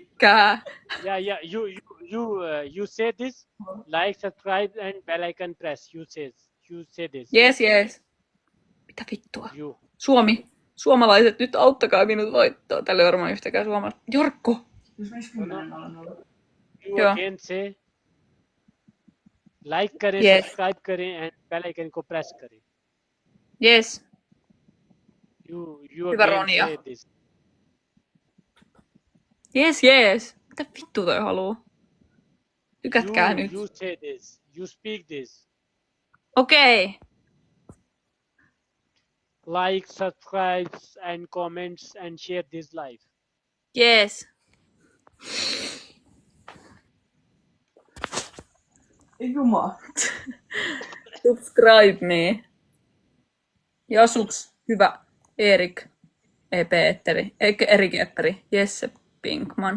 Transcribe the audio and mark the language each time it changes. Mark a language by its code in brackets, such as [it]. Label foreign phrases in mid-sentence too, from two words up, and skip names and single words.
[fi] tykkää. [en] Yeah. You say this. Like, subscribe, and bell icon press. You say this. Yes. [fi] Mitä vittua? [en] You. [fi] Suomalaiset, nyt auttakaa minut voittoon. Tällä ei varmaan yhtäkään suomalaista. Jorkko! [en] You again say. Like करें, Yes. subscribe करें, and bell icon को press करें. Yes. You [fi] Hyvä [en] again Ronja. say this. Yes. [fi] Mitä vittu toi haluu? Tykätkää nyt. [en] You say this. You speak this. [fi] Okei. [en] Like, subscribe, and comments, and share this live. Yes. [fi] Jumala. [en] Subscribe me. Jasuks, hyvä. Erik. Erik Epperi. Jesse Pinkman.